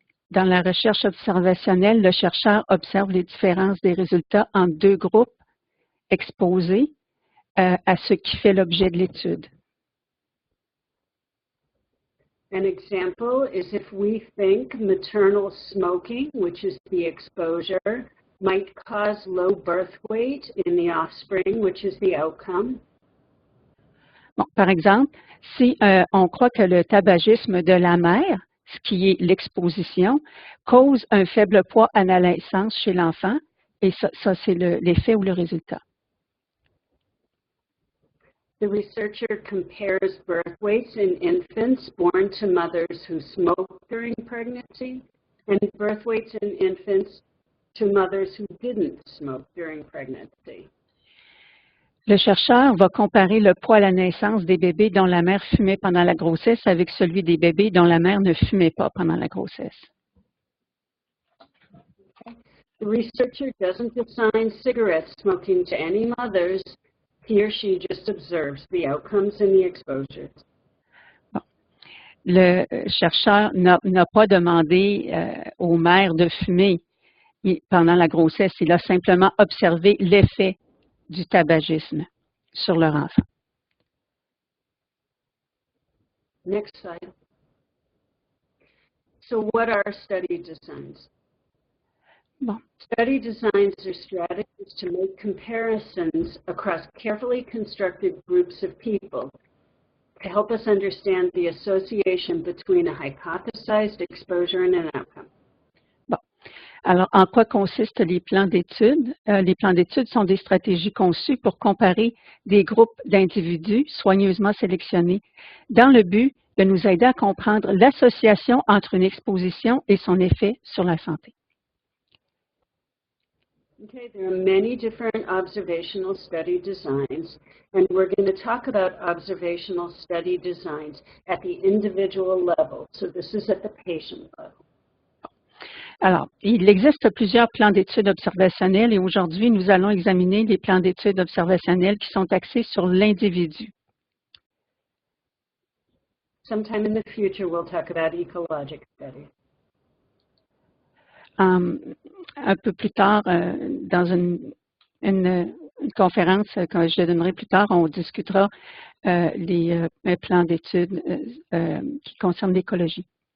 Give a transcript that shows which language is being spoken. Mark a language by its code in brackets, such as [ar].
[fr] Dans la recherche observationnelle, le chercheur observe les différences des résultats en deux groupes exposés à ce qui fait l'objet de l'étude. [en] An example is if we think maternal smoking, which is the exposure, might cause low birth weight in the offspring, which is the outcome. [fr] Bon, par exemple, si on croit que le tabagisme de la mère, ce qui est l'exposition, cause un faible poids à la naissance chez l'enfant, et ça c'est l'effet ou le résultat. [en] The researcher compares birth weights in infants born to mothers who smoke during pregnancy and birth weights in infants to mothers who didn't smoke during pregnancy. [fr] Le chercheur va comparer le poids à la naissance des bébés dont la mère fumait pendant la grossesse avec celui des bébés dont la mère ne fumait pas pendant la grossesse. [en] The researcher doesn't assign cigarette smoking to any mothers. He or she just observes the outcomes and the exposures. [fr] Bon. Le chercheur n'a pas demandé aux mères de fumer pendant la grossesse. Il a simplement observé l'effet du tabagisme sur leur enfant. [en] Next slide. So what are study designs? [fr] Bon. [en] Study designs are strategies to make comparisons across carefully constructed groups of people to help us understand the association between a hypothesized exposure and an outcome. [fr] Bon. Alors, en quoi consistent les plans d'études? Les plans d'études sont des stratégies conçues pour comparer des groupes d'individus soigneusement sélectionnés dans le but de nous aider à comprendre l'association entre une exposition et son effet sur la santé. [en] Okay, there are many different observational study designs, and we're going to talk about observational study designs at the individual level. So this is at the patient level. [fr] Alors, il existe plusieurs plans d'études observationnels et aujourd'hui, nous allons examiner les plans d'études observationnels qui sont axés sur l'individu. [en] Sometime in the future, we'll talk about ecologic studies. [fr] Un peu plus tard, dans une conférence que je donnerai plus tard, on discutera les plans d'études qui concernent l'écologie.